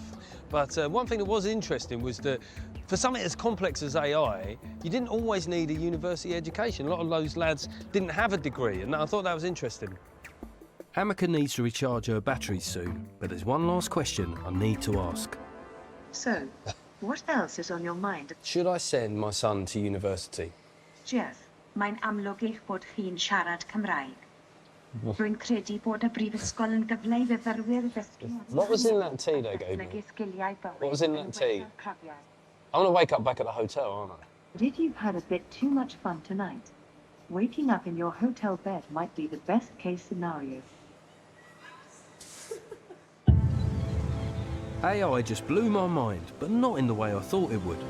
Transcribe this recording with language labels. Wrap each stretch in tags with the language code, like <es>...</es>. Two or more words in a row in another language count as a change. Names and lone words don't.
<en>But one thing that was interesting was that for something as complex as AI, you didn't always need a university education. A lot of those lads didn't have a degree, and I thought that was interesting. Amica needs to recharge her batteries soon, but there's one last question I need to ask. So, what else is on your mind? Should I send my son to university?</en> <cy>Jeff, mae'n amlwg eich bod chi'n siarad Cymraeg. Rwy'n credu bod y brifysgol yn gyfle I fyfyrwyr ddysgu.</cy> <en>What was in that tea they gave me? What was in that tea? I'm going to wake up back at the hotel, aren't I? But if you've had a bit too much fun tonight, waking up in your hotel bed might be the best case scenario. AI just blew my mind, but not in the way I thought it would.</en>